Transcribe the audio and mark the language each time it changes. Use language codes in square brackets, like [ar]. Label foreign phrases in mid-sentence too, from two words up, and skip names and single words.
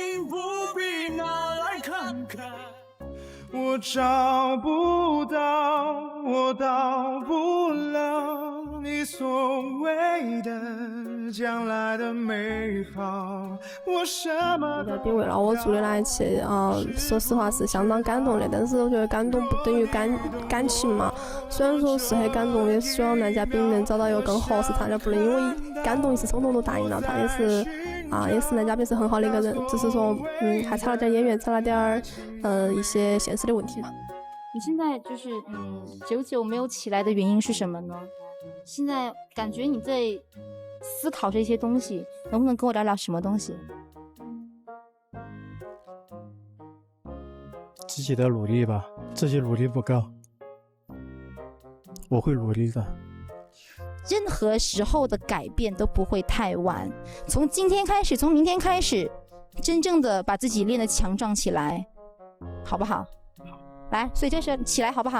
[zh] 我找不到，我到不了你所謂的將來的美好。我什麼嘉賓為了我做的那一期，說實話是相當感動的，但是我覺得感動不等於感情嘛。雖然說是很感動，也希望男嘉賓能找到一個更合適他的，不能因為感動一時衝動都答應了他，也是男嘉賓是很好的一個人，只是說還差了點演員，差了點一些現實的問題嘛。你現在就是久久沒有起來的原因是什麼呢？現在感覺你在思考這些東西，能不能跟我聊聊什麼東西？自己的努力吧，自己努力不夠，我會努力的。任何時候的改變都不會太晚，從今天開始，從明天開始，真正的把自己練得強壯起來，好不好？好。來，所以這時起來好不好？